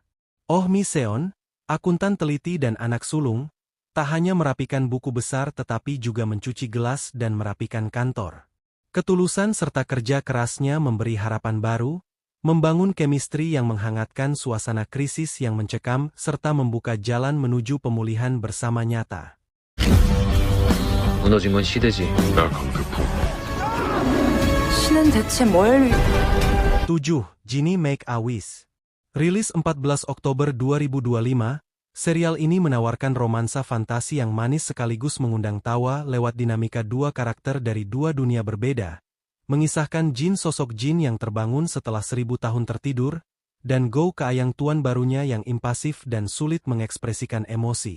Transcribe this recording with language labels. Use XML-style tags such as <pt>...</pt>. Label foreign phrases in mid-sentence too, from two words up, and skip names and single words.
<id>Oh Mi Seon, akuntan teliti dan anak sulung, tak hanya merapikan buku besar tetapi juga mencuci gelas dan merapikan kantor. Ketulusan serta kerja kerasnya memberi harapan baru, membangun chemistry yang menghangatkan suasana krisis yang mencekam serta membuka jalan menuju pemulihan bersama nyata.</id> <ko>무너진 건 시대지. 나 강태풍 신은 대체 뭘...</ko> <id>7. Genie Make a Wish. Rilis 14 Oktober 2025, serial ini menawarkan romansa fantasi yang manis sekaligus mengundang tawa lewat dinamika dua karakter dari dua dunia berbeda, mengisahkan Jin sosok Jin yang terbangun setelah 1000 tahun tertidur, dan Go Keayang tuan barunya yang impasif dan sulit mengekspresikan emosi.</id>